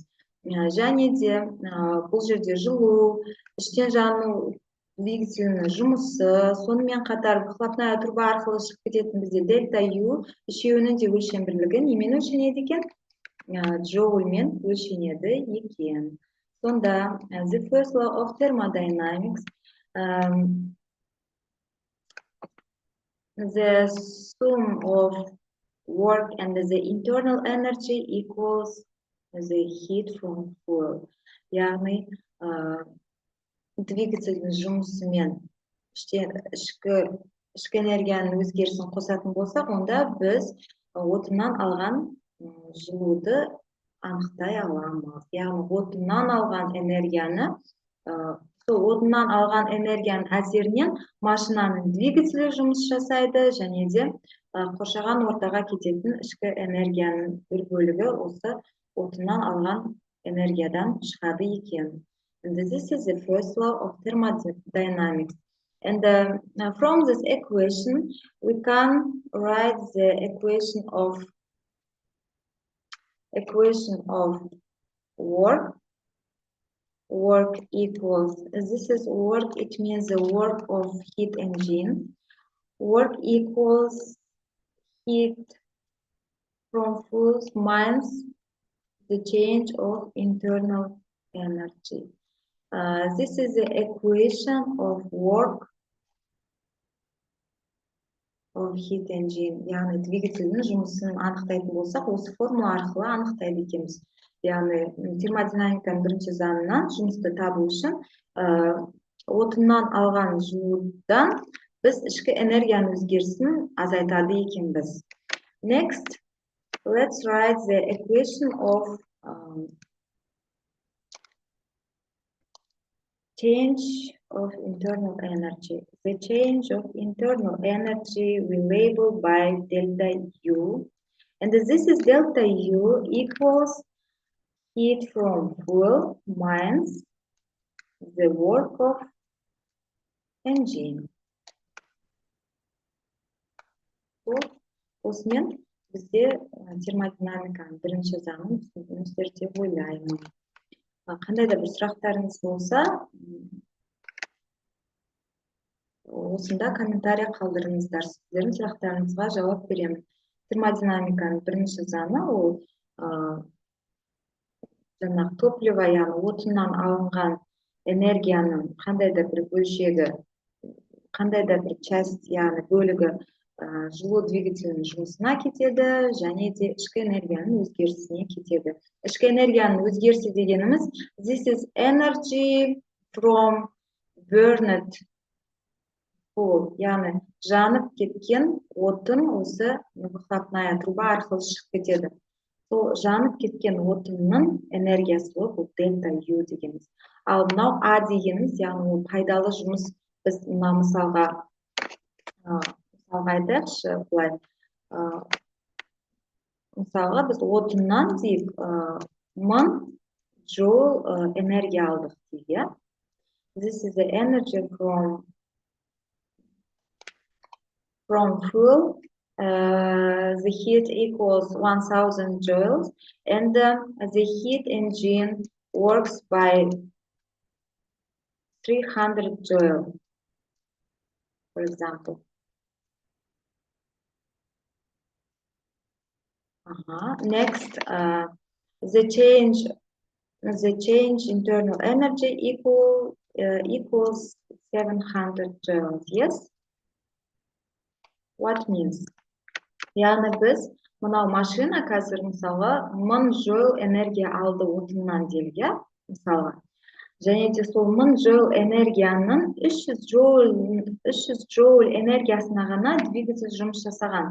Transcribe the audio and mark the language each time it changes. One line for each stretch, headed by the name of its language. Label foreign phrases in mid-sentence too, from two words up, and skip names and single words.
Kazakh: Және де бұл жерде жылу, іштен жану двигателінің жұмысы, сонымен қатар
Russian: выхлопная труба
Kazakh: арқылы шығып кететін бізде дельта U, үшеуінің де өлшем бірлігі немен өлшенеді екен? Джоульмен өлшенеді екен. Сонда,
English: the first law of thermodynamics, the sum of work and the internal energy equals the heat from fuel.
Kazakh: Яғни, двигательдің жұмысымен ішкі энергияның өзгерісін қосатын болсақ, онда біз отыннан алған жылуды анықтай аламыз. Яғни, отыннан алған энергияны, отыннан алған энергияның әсерінен машинаның двигателі жұмыс жасайды, және де қоршаған ортаға кететін ішкі энергияның бір бөлігі осы отыннан алған энергиядан шығады екен.
English: And this is the first law of thermodynamics. And from this equation, we can write the equation of work. Work equals, this is work, it means the work of heat engine. Work equals heat from fuel minus the change of internal energy. This is the equation of work of heat engine.
Kazakh: Яғни двигательдің жұмысын анықтайтын болсақ, осы формула арқылы анықтайды екенбіз. Яғни термодинамиканың бірінші заңынан жұмысты табу үшін отыннан алған жылудан біз ішкі энергияның өзгерісін азайтады екенбіз.
English: Next, let's write the equation of Change of internal energy. The change of internal energy we label by delta U. And this is delta U equals heat from fuel minus the work of engine.
Kazakh: Осымен бізде термодинамиканың бірінші заңын түсіндіңіздер деп ойлаймын. Қандай да бір сұрақтарыңыз болса, осында комментарий қалдырыңыздар. Сіздердің сұрақтарыңызға жауап беремін. Термодинамиканың бірінші заңы ол жаңағы топливо, яғни отыннан алынған энергияның қандай да бір бөлшегі, қандай да бір часть, яғни бөлігі жылу двигателінің жұмысына кетеді, және де ішкі энергияның өзгерісіне кетеді. Ішкі энергияның өзгерісі дегеніміз,
English: this is energy from burned fuel,
Kazakh: яғни жанып кеткен отын осы
Russian: выхлопная труба
Kazakh: арқылы шығып кетеді. Сол жанып кеткен отынның энергиясы ол дельта U дегеніміз. Ал мынау А дегеніміз, яғни ол пайдалы жұмыс. Біз мына мысалға айтайықшы былай. Мысалға біз отыннан дейік 1000 джоул энергия алдық дейік.
English: This is the energy from fuel. The heat equals 1000 joules, and the heat engine works by 300 joules, for example. Next, the change internal energy equals 700 joules. Yes. What means?
Kazakh: Яғни біз мынау машина қазір мысалы 1000 joule энергия алды отыннан делге, мысалға. Және де сол 1000 joule энергияның 300 joule энергиясына ғана двигатель жұмыс жасаған.